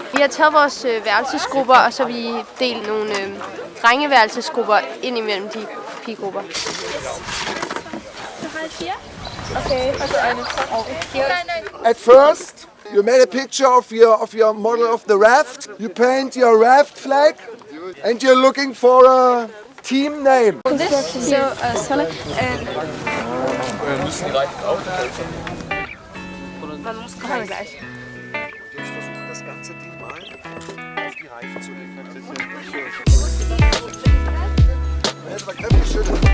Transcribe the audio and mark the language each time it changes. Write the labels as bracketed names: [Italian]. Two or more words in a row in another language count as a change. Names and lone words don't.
[Danish] Vi har taget vores værelsesgrupper, og så har vi delt nogle drengeværelsesgrupper ind imellem de pigegrupper. Okay. [English] At first, you made a picture of your model of the raft. You paint your raft flag, and you're looking for a team name. [German] Jetzt versuchen das ganze Ding mal auf die Reifen zu legen. Das war kräftig schön.